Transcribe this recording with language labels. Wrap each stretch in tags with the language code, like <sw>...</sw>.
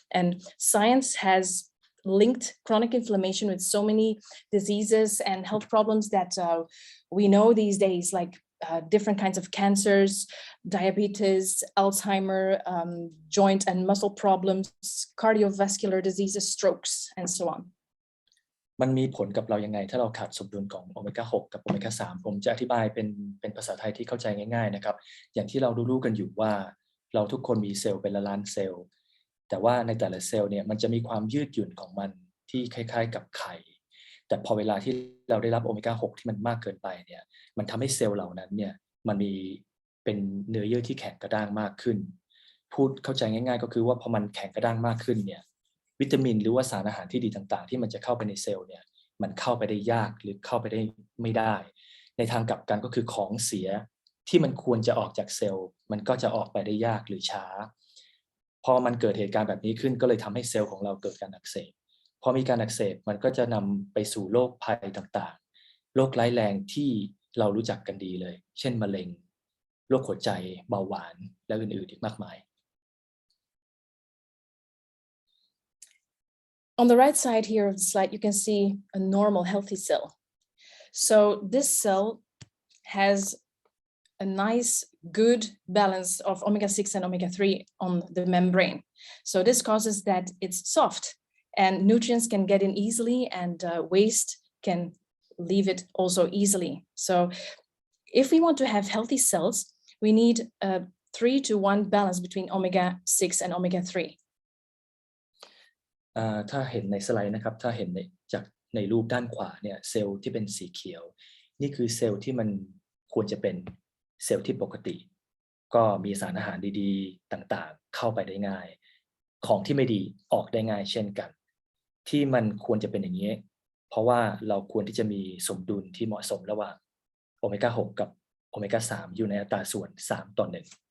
<en>And science has linked chronic inflammation with so many diseases and health problems that we know these days, like different kinds of cancers, diabetes, Alzheimer, joint and muscle problems, cardiovascular diseases, strokes, and so on.</en> <th>มันมีผลกับเรายังไงถ้าเราขาดสมดุลของโอเมก้า 6 กับโอเมก้า 3 ผมจะอธิบายเป็นภาษาไทยที่เข้าใจง่ายๆนะครับอย่างที่เรารู้ๆกันอยู่ว่าเราทุกคนมีเซลล์เป็นล้านเซลล์แต่ว่าในแต่ละเซลล์เนี่ยมันจะมีความยืดหยุ่นของมันที่คล้ายๆกับไข่ แต่พอเวลาที่เราได้รับโอเมก้า 6 ที่มันมากเกินไปเนี่ยมันทำให้เซลล์เหล่านั้นเนี่ยมันมีเป็นเนื้อเยื่อที่แข็งกระด้างมากขึ้นพูดเข้าใจง่ายๆก็คือว่าพอมันแข็งกระด้างมากขึ้นเนี่ยวิตามินหรือว่าสารอาหารที่ดีต่างๆที่มันจะเข้าไปในเซลล์เนี่ยมันเข้าไปได้ยากหรือเข้าไปได้ไม่ได้ในทางกลับกันก็คือของเสียที่มันควรจะออกจากเซลล์มันก็จะออกไปได้ยากหรือช้า พอมันเกิดเหตุการณ์แบบนี้ขึ้นก็เลยทำให้เซลล์ของเราเกิดการอักเสบพอมีการอักเสบมันก็จะนำไปสู่โรคภัยต่างๆโรคร้ายแรงที่เรารู้จักกันดีเลยเช่นมะเร็งโรคหัวใจเบาหวานและอื่นๆอีกมากมาย</th> <en>On the right side here of the slide, you can see a normal healthy cell. So this cell has a nice, good balance of omega-6 and omega-3 on the membrane. So this causes that it's soft and nutrients can get in easily and waste can leave it also easily. So if we want to have healthy cells, we need a 3-to-1 balance between omega-6 and omega-3.</en> <th>ถ้าเห็นในสไลด์นะครับถ้าเห็นจากในรูปด้านขวาเนี่ยเซลล์ที่เป็นสีเขียวนี่คือเซลล์ที่มันควรจะเป็นเซลล์ที่ปกติก็มีสารอาหารดีๆต่างๆเข้าไปได้ง่ายของที่ไม่ดีออกได้ง่ายเช่นกันที่มันควรจะเป็นอย่างนี้เพราะว่าเราควรที่จะมีสมดุลที่เหมาะสมระหว่างโอเมก้า 6 กับโอเมก้า 3อยู่ในอัตราส่วน 3:1</th>